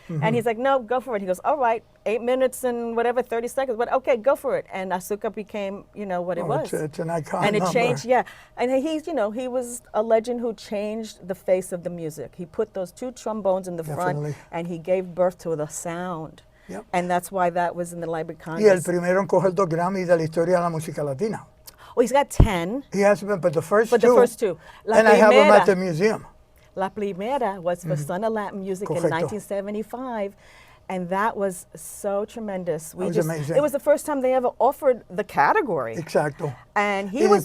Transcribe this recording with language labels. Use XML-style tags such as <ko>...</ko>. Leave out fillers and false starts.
<en>And he's like, no, go for it. He goes, all right, 8 minutes and whatever, 30 seconds. But okay, go for it. And Azúcar became, you know, what it was. It's an icon And it changed, And he's, you know, he was a legend who changed the face of the music. He put those 2 trombones in the front, and he gave birth to the sound. And that's why that was in the Library of Congress.</en> <es>Y el primero en coger 2 Grammys de la historia de la música latina.</es> <en>Well, he's got 10. He has been, but the first but two. The first two. And I have them at the museum.</en> <es>La Primera</es> <en>was for Son of Latin Music in 1975. And that was so tremendous. It was amazing. It was the first time they ever offered the category.</en> <es>Exacto.</es> <en>And he</en> <es>y</es> <en>was...</en>